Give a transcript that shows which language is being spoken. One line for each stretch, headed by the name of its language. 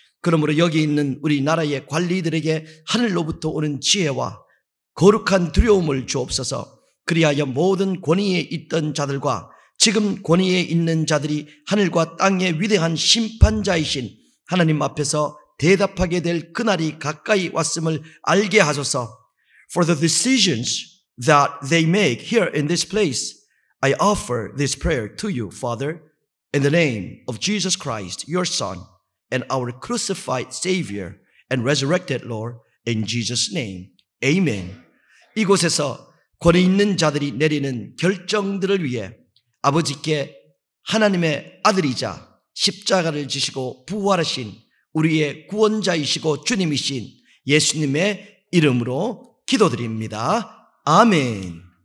Korean: 그러므로 여기 있는 우리 나라의 관리들에게 하늘로부터 오는 지혜와 거룩한 두려움을 주옵소서. 그리하여 모든 권위에 있던 자들과 지금 권위에 있는 자들이 하늘과 땅의 위대한 심판자이신 하나님 앞에서 대답하게 될 그날이 가까이 왔음을 알게 하소서.
English: For the decisions that they make here in this place, I offer this prayer to you, Father, in the name of Jesus Christ, your Son, and our crucified Savior and resurrected Lord, in Jesus' name. Amen.
Korean: 이곳에서 권위 있는 자들이 내리는 결정들을 위해 아버지께 하나님의 아들이자 십자가를 지시고 부활하신 우리의 구원자이시고 주님이신 예수님의 이름으로 기도드립니다. 아멘.